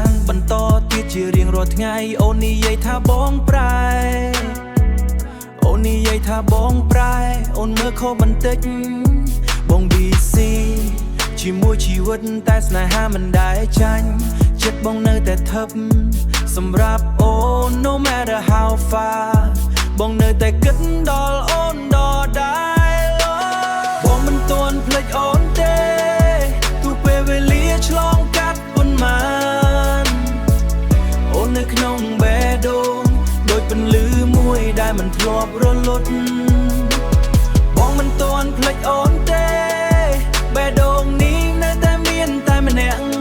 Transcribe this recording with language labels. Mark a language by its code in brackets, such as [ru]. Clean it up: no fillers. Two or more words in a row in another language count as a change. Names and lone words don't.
[km] ងបន្តទៀតជារៀងរាល់ថ្ងៃអូននិយាយថាបងប្រែអូននិយាយថាបងប្រែអូនមើលខុសបន្តិចបង BC ជាមួយជីវិតតែស្នេហាមិនដែលចាញ់ចិត្តបងនៅតែថឹបសម្រាប់អូន [en] no matter how far [km] បងនៅតែគិតដល់អូនដដែលបងមិនទាន់ភ្លេចអូនទេទូពេលវេលាឆ្លងកាត់ប៉ុន្មានអូននៅក្នុងបេះដូងដូចពន្លឺមួយដែលមិនធ្លាប់រលត់បងមិនទាន់ភ្លេចអូនទេបេះដូងនេះនៅតែមានតែម្នាក់